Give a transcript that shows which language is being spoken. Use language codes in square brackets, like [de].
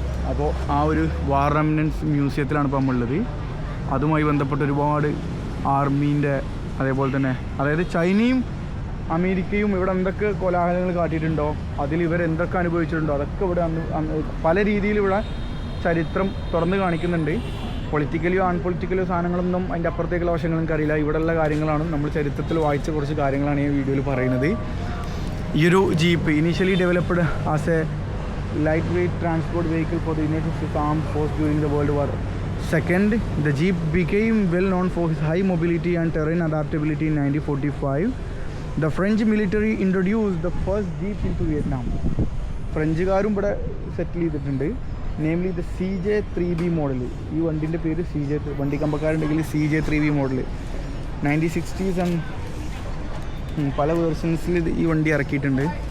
[ml] അപ്പോൾ ആ ഒരു വാർ റെമനൻസ് മ്യൂസിയത്തിലാണ് ഇപ്പോൾ നമ്മളുള്ളത്. അതുമായി ബന്ധപ്പെട്ട് ഒരുപാട് ആർമീൻ്റെ, അതേപോലെ തന്നെ അതായത് ചൈനയും അമേരിക്കയും ഇവിടെ എന്തൊക്കെ കോലാഹലങ്ങൾ കാട്ടിയിട്ടുണ്ടോ, അതിൽ ഇവരെന്തൊക്കെ അനുഭവിച്ചിട്ടുണ്ടോ, അതൊക്കെ ഇവിടെ അന്ന് പല രീതിയിൽ ഇവിടെ ചരിത്രം തുറന്ന് കാണിക്കുന്നുണ്ട്. പൊളിറ്റിക്കലിയോ അൺപൊളിറ്റിക്കലോ സാധനങ്ങളൊന്നും അതിൻ്റെ അപ്പുറത്തേക്കുള്ള വശങ്ങൾ എനിക്കറിയില്ല. ഇവിടെയുള്ള കാര്യങ്ങളാണ്, നമ്മൾ ചരിത്രത്തിൽ വായിച്ച കുറച്ച് കാര്യങ്ങളാണ് ഈ വീഡിയോയിൽ പറയുന്നത്. ഈ ഒരു [en] Jeep initially developed as a light weight transport vehicle for the United States armed force during the world war. Second, the Jeep became well known for his high mobility and terrain adaptability in 1945. The French military introduced the first Jeep into Vietnam. [ml] ഫ്രഞ്ചുകാരും ഇവിടെ സെറ്റിൽ ചെയ്തിട്ടുണ്ട്. [en] Namely the CJ3B model. [ml] ഈ വണ്ടിൻ്റെ പേര് CJ, വണ്ടി കമ്പക്കാരുണ്ടെങ്കിൽ CJ3B model 1960s and പല വേർഷൻസിൽ ഈ വണ്ടി ഇറക്കിയിട്ടുണ്ട്.